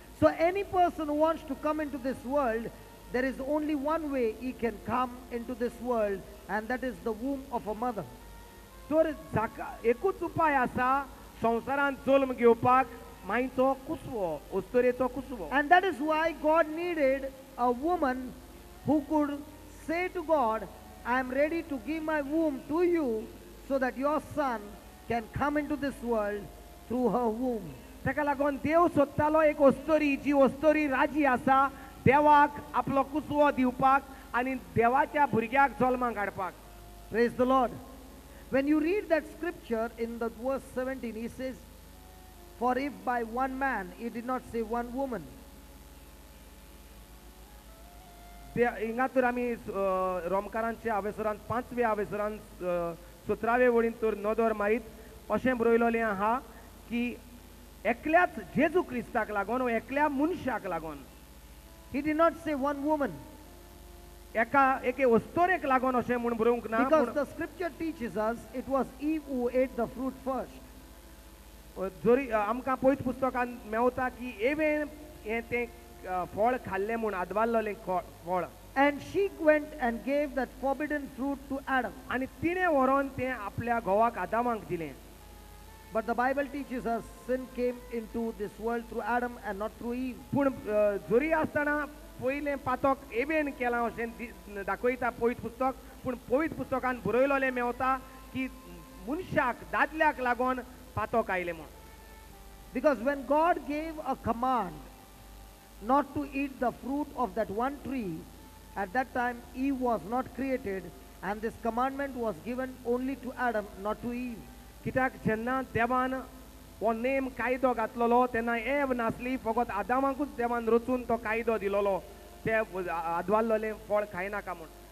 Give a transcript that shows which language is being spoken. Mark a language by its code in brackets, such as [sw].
[en] So any person who wants to come into this world, there is only one way he can come into this world, and that is the womb of a mother. [kok] तर जाका एकूच उपाय आसा संवसारांत जल्म घेवपाक, मायचो कुसवो, अस्तरेचो कुसवो. [en] And that is why God needed a woman who could say to God, I am ready to give my womb to you so that your son can come into this world through her womb. [kok] ताका लागून देव सोदतालो एक अस्तरी, जी अस्तरी राजी आसा देवाक आपलो कुसवो दिवपाक आनी देवाच्या भुरग्याक जल्माक हाडपाक. [en] Praise the Lord. When you read that scripture in the verse 17, he says, for if by one man, he did not say one woman. [kok] हिंगा तर आमी रोमकारांच्या आवेसरांत 5व्या आवेसरांत 17व्या वळीन तर नदर मारीत अशें बरयलोलें आहा की एकल्याच जेजू क्रिस्ताक लागून वा एकल्या मनशाक लागून. [en] He did not say one woman. [kok] एके अस्तरेक लागून अशें म्हूण बरोवंक ना. [en] Because the scripture teaches us it was Eve who ate the fruit first. [kok] जरी आमकां पयत पुस्तकान मेवता की एवेन हें तें फळ खाल्लें म्हूण आदवाल्लोलें फळ. [en] And she went and gave that forbidden fruit to Adam. [kok] आनी तिणें व्हरोन तें आपल्या घोवाक आदामाक दिलें. [en] But the Bible teaches us sin came into this world through Adam and not through Eve. [kok] पूण जरी आसतना पयलें पातक एबेन केलां अशें दाखयता पवित्र पुस्तक, पूण पवित्र पुस्तकान बरयलोलें मेवता की मनशाक दादल्याक लागून पातक आयलें म्हूण. [en] Because when God gave a command not to eat the fruit of that one tree, at that time Eve was not created, and this commandment was given only to Adam, not to Eve. [kok] कित्याक जेन्ना देवान हो नेम कायदो घातलोलो तेन्ना एव नासली, फकत आदामाकूच देवान रचून तो कायदो दिलोलो ते आदवाल्लोलें फळ खायनाका म्हूण.